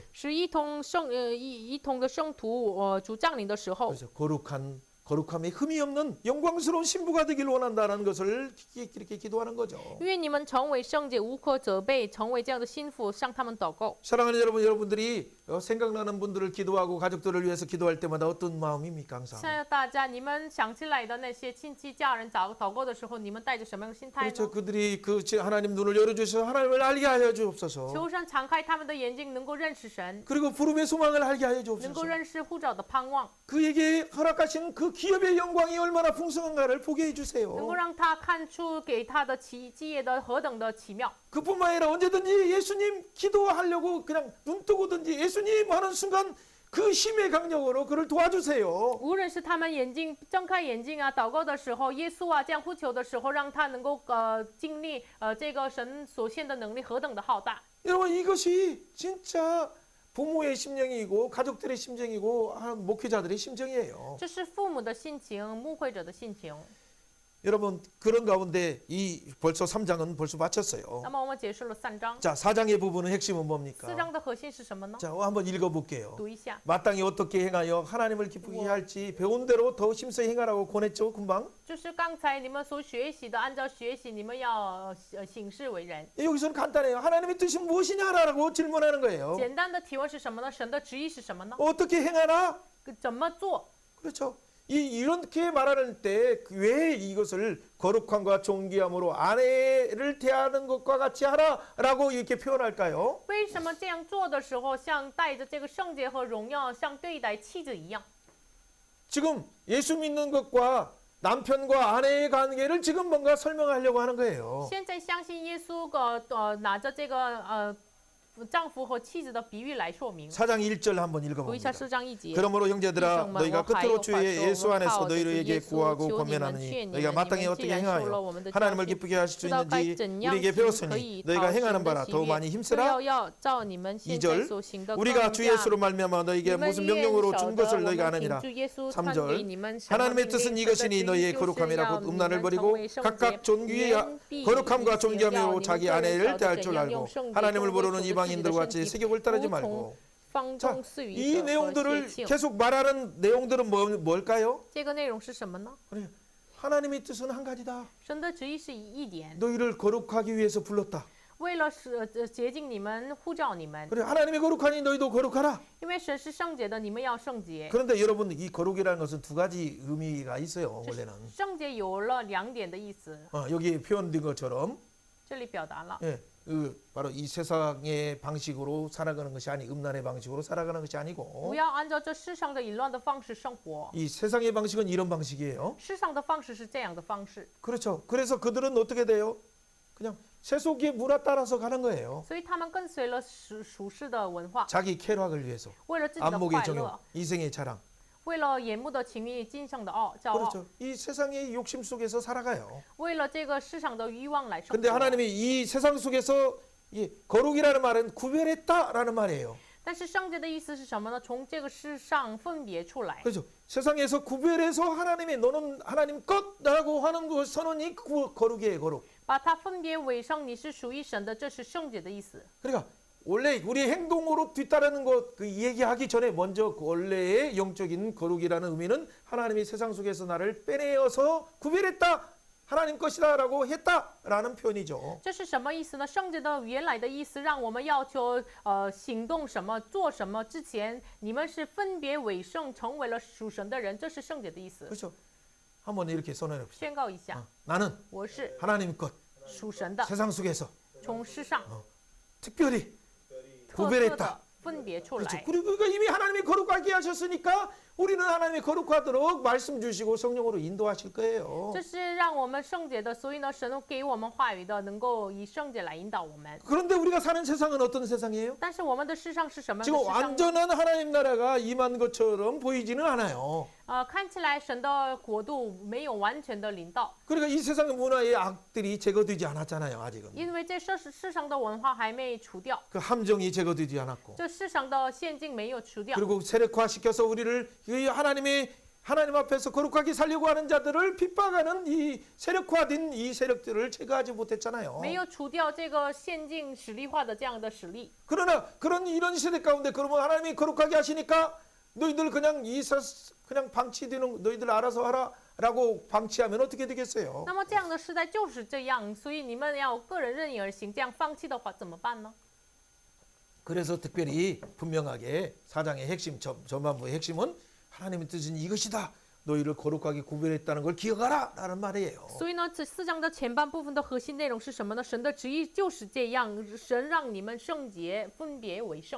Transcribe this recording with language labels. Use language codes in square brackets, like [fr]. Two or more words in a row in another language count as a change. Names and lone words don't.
[zh] 是一同的圣徒，主降临的时候， [ko] 그렇죠. 거룩함에 흠이 없는 영광스러운 신부가 되기를 원한다는 것을 이렇게 기도하는 거죠. [zh] 愿你们成为圣洁，无可责备，成为这样的心腹，向他们祷告。 [ko] 사랑하는 여러분, 여러분들이 생각나는 분들을 기도하고 가족들을 위해서 기도할 때마다 어떤 마음입니까? 항상. [zh] 现在大家，你们想起来的那些亲戚、家人祷告的时候，你们带着什么样的心态 [ko] 그렇죠. [zh] 呢？ [ko] 그들이 그 하나님 눈을 열어주셔서 하나님을 알게 하여 주옵소서. [zh] 求神敞开他们的眼睛，能够认识神， [ko] 그리고 부름의 소망을 알게 하여 [zh] 能够 [ko] 주옵소서. [zh] 认识护照的盼望， [ko] 그에게 허락하신 그 기업의 영광이 얼마나 풍성한가를 보게 [zh] 能够 [ko] 해주세요. [zh] 让他看出给他的基业的何等的奇妙。 [ko] 그뿐만 아니라 언제든지 예수님 기도하려고 그냥 눈 뜨고든지 예수님 하는 순간 그 힘의 강력으로 그를 도와주세요. [zh] 无论是他们眼睛睁开眼睛啊，祷告的时候，耶稣啊这样呼求的时候，让他能够经历这个神所献的能力何等的浩大。 [ko] 여러분 이것이 진짜 부모의 심령이고 가족들의 심정이고 목회자들의 심정이에요. [zh] 这是父母的心情，牧会者的心情。 [ko] 여러분 그런 가운데 이 벌써 3장은 벌써 마쳤어요. [zh] 那么我们结束了3章， [ko] 자 4장의 부분은 핵심은 [zh] 4 [ko] 뭡니까? [zh] 章的核心是什么呢？ [ko] 자 한번 읽어볼게요. [zh] 读一下。 [ko] 마땅히 어떻게 행하여 하나님을 기쁘게 할지 배운 대로 더 심서히 행하라고 권했죠 금방. [zh] 就是刚才你们所学习的，按照学习，你们要行事为人。 [ko] 여기서는 간단해요. 하나님의 뜻이 무엇이냐라고 질문하는 거예요. [zh] 简单的提问是什么呢？神的旨意是什么呢？ [ko] 어떻게 행하라? [zh] 怎么做？ [ko] 그렇죠. 이렇게 말하는 때 왜 이것을 거룩함과 존귀함으로 아내를 대하는 것과 같이 하라라고 이렇게 표현할까요? [zh] 为什么这样做的时候，像带着这个圣洁和荣耀，像对待妻子一样？ [ko] 지금 예수 믿는 것과 남편과 아내의 관계를 지금 뭔가 설명하려고 하는 거예요. [zh] 现在相信耶稣拿着这个丈夫和妻子的比喻来说明。 [ko] 4장 1절 한번 [zh] 读一下 [ko] 읽어봅니다. [zh] 4章1节。 [ko] 그러므로 형제들아 [zh] 弟兄们， [ko] 너희가 [zh] 我还 [ko] 끝으로 [zh] 有话 [ko] 주의 [zh] 说， [ko] 예수 [zh] 我们 [ko] 안에서 [zh] 靠着 [ko] 너희에게 [zh] 耶稣 [ko] 구하고 [zh] 求你们 [ko] 권면하니 [zh] 劝你 [ko] 너희가 [zh] 们， [ko] 마땅히 [zh] 你们 [ko] 어떻게 [zh] 既然受了 [ko] 행하여 [zh] 我们的教 [ko] 하나님을 [zh] 训， [ko] 기쁘게 하실 수 [zh] 知道该 [ko] 있는지 [zh] 怎样 [ko] 우리에게 [zh] 行可 [ko] 배웠으니 [zh] 以 [ko] 너희가 [zh] 讨 [ko] 행하는 [zh] 神 [ko] 바라 [zh] 的 [ko] 더 [zh] 喜 [ko] 많이 [zh] 悦， [ko] 힘쓰라. [zh] 要照你们现在 [ko] 2절 [zh] 所行的 [ko] 우리가 [zh] 更 [ko] 주 [zh] 加 [ko] 예수로 말미암아 너희에게 [zh] 你们 [ko] 무슨 [zh] 愿 [ko] 명령으로 [zh] 晓 [ko] 준 [zh] 得 [ko] 것을 [zh] 我 [ko] 너희가 [zh] 们 [ko] 아느니라. [zh] 凭着耶稣传给 [ko] 3절 [zh] 你们什么 [ko] 하나님의 [zh] 命 [ko] 뜻은 [zh] 令，神的 [ko] 이것이니 [zh] 旨 [ko] 너희의 [zh] 意就是 [ko] 거룩함이라 [zh] 要 [ko] 곧 [zh] 你 [ko] 음란을 [zh] 们成 [ko] 버리고 [zh] 为圣洁， [ko] 각각 존귀의 [zh] 言必 [ko] 거룩함과 [zh] 要 [ko] 존귀함으로 [zh] 你们 [ko] 자기 [zh] 个人 [ko] 아내를 [zh] 晓得 [ko] 대할 [zh] 怎 [ko] 줄 [zh] 样 [ko] 알고 [zh] 用圣洁 [ko] 하나님을 [zh] 中 [ko] 모르는 [zh] 为主的自己 [ko] 이방인들 [zh] 的 [ko] 같이 [zh] 身体 [ko] 세격을 따르지 [zh] 如同 [ko] 말고 [zh] 放 [ko] 자, [zh] 纵私欲 [ko] 이 [zh] 的和邪 [ko] 내용들을 [zh] 情。 [ko] 계속 말하는 내용들은 뭘까요? [zh] 这个内容是什么呢？ [ko] 하나님의 뜻은 한 가지다. [zh] 神的旨意是一点， [ko] 너희를 거룩하기 위해서 불렀다. [zh] 为了洁净你们，呼召你们。 [ko] 그래 하나님이 거룩하니 너희도 거룩하라. [zh] 因为神是圣洁的，你们要圣洁。 [ko] 그런데 여러분 이 거룩이라는 것은 두 가지 의미가 있어요. 원래는 [zh] 圣洁有了2点的意思， [ko] 여기 표현된 것처럼 [zh] 这里表达了。 [ko] 예, 바로 이 세상의 방식으로 살아가는 것이 아니 음란의 방식으로 살아가는 것이 [zh] 不 [ko] 아니고 [zh] 要按照这世上的淫乱的方式生活， [ko] 이 세상의 방식은 이런 방식이에요. [zh] 世上的方式是这样的方式， [ko] 그렇죠. 그래서 그들은 어떻게 돼요? 그냥 세속의 문화 따라서 가는 거예요. [zh] 所以他们跟随了属世的文化， [ko] 자기 쾌락을 위해서 [zh] 为了自己的 [ko] 안목의 [zh] 快 [ko] 정욕, [zh] 乐， [ko] 이생의 자랑. [zh] 为了眼目的情欲、今生的骄傲， [ko] 그렇죠. 이 세상의 욕심 속에서 살아가요. [zh] 为了这个世上的欲望来生 [ko] 근데 [zh] 活。 [ko] 하나님이 이 세상 속에서 이 거룩이라는 말은 구별했다라는 말이에요. [zh] 但是圣洁的意思是什么呢？从这个世上分别出来， [ko] 그렇죠. 세상에서 구별해서 하나님의 너는 하나님 것라고 하는 그 선언이 거룩이에요, 거룩. [zh] 把它分别为圣，你是属于神的，这是圣洁的意思。 [ko] 그러니까 원래 우리 행동으로 뒤따르는 것 그 얘기하기 전에 먼저 그 원래의 영적인 거룩이라는 의미는 하나님이 세상 속에서 나를 빼내어서 구별했다. 하나님 것이다라고 했다라는 표현이죠. [zh] 这是什么意思呢？圣洁的原来的意思，让我们要求行动什么、做什么之前，你们是分别为圣，成为了属神的人，这是圣洁的意思。 [ko] 그렇죠. 한번 이렇게 선언해 봅시다. [zh] 宣告一下， [ko] 나는 [zh] 我是 [ko] 하나님 것 [zh] 属神的， [ko] 세상 속에서 [zh] 从世上 [ko] 특별히 [zh] 特色 [ko] 구별했다. [zh] 的分别出 [ko] 그렇죠. [zh] 来。 [ko] 그러니까 이미 하나님이 거룩하게 하셨으니까 우리는 하나님이 거룩하도록 말씀 주시고 성령으로 인도하실 거예요. [zh] 这是让我们圣洁的，所以呢，神给我们话语的，能够以圣洁来引导我们。 [ko] 그런데 우리가 사는 세상은 어떤 세상이에요? [zh] 但是我们的世上是什么样的 [ko] 지금 [zh] 世上呢？ [ko] 완전한 하나님 나라가 임한 것처럼 보이지는 않아요. [zh] 看起来神的国度没有完全的临到， [ko] 그러니까 이 세상의 문화의 악들이 제거되지 않았잖아요. 아직은. [zh] 因为这世上的文化还没除掉， [ko] 그 함정이 제거되지 않았고. [zh] 这世上的陷阱没有除掉。 [ko] 그리고 세력화시켜서 우리를 이 하나님 앞에서 거룩하게 살려고 하는 자들을 핍박하는 이 세력화된 이 세력들을 제거하지 못했잖아요. [zh] 没有除掉这个陷阱实力化的这样的实力。 [ko] 그러나 그런 이런 시대 가운데 그러면 하나님이 거룩하게 하시니까 너희들 그냥 그냥 방치되는 너희들 알아서 하라라고 방치하면 어떻게 되겠어요? [zh] 那么这样的时代就是这样，所以你们要个人任意而行，这样放弃的话怎么办呢？ [ko] 그래서 특별히 분명하게 사장의 핵심 전반부의 핵심은 하나님의 뜻은 이것이다. 너희를 거룩하게 구별했다는 걸 기억하라라는 말이에요. [zh] 所以呢，这4章的前半部分的核心内容是什么呢？神的旨意就是这样，神让你们圣洁，分别为圣。